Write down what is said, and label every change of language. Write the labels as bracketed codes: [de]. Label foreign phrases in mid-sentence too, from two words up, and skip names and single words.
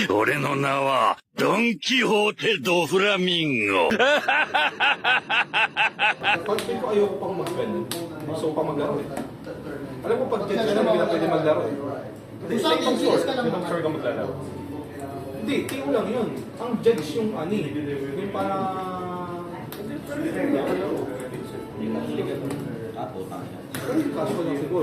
[ja] 俺の名はドン・キホーテ・ド・フラミンゴ。 [tl] Pag feel ko ayoko pang mag-ganun. Gusto ko pang maglaro eh. Alam mo, pag Jets ka na, hindi na pwede maglaro eh. Hindi, sa ibang store. Ibang store ka maglalaro. Hindi, TO lang yun. Ang Jets yung ani. Yung para... Casual lang siguro.